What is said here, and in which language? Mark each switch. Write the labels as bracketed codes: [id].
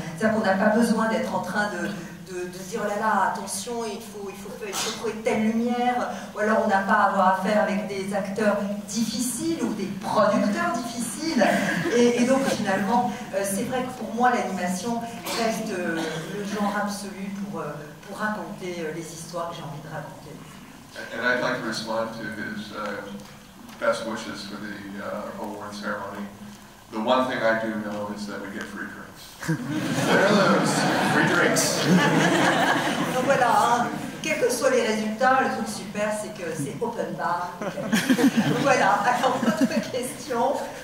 [fr] C'est-à-dire qu'on n'a pas besoin d'être en train de se dire oh là là, attention, il faut trouver telle lumière, ou alors on n'a pas à avoir affaire avec des acteurs difficiles ou des producteurs difficiles. Et donc finalement, c'est vrai que pour moi l'animation reste le genre absolu pour raconter les histoires que j'ai envie de raconter. [en] And I'd like to respond to his best wishes for the award ceremony. The one thing I do know is that we get free drinks. Win or lose, free drinks. [fr] Donc voilà, hein, quels que soient les résultats, le truc super, c'est que c'est open bar. Donc voilà, alors votre question.